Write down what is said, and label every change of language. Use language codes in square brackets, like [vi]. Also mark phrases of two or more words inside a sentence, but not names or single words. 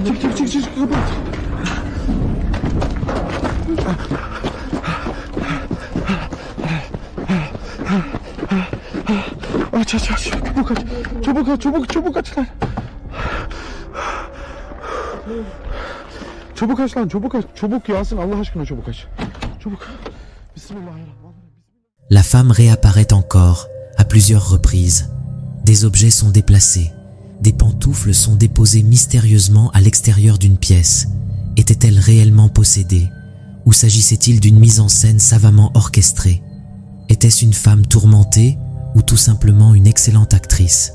[tr] Çık kapat. Aç. Çabuk aç lan. Çabuk aç lan, çabuk aç. Çabuk Yasin, Allah aşkına çabuk aç. Çabuk. [ar] بسم الله الرحمن الرحيم. [fr] La femme réapparaît encore, à plusieurs reprises. Des objets sont déplacés. Des pantoufles sont déposées mystérieusement à l'extérieur d'une pièce. Était-elle réellement possédée? Ou s'agissait-il d'une mise en scène savamment orchestrée? Était-ce une femme tourmentée ou tout simplement une excellente actrice?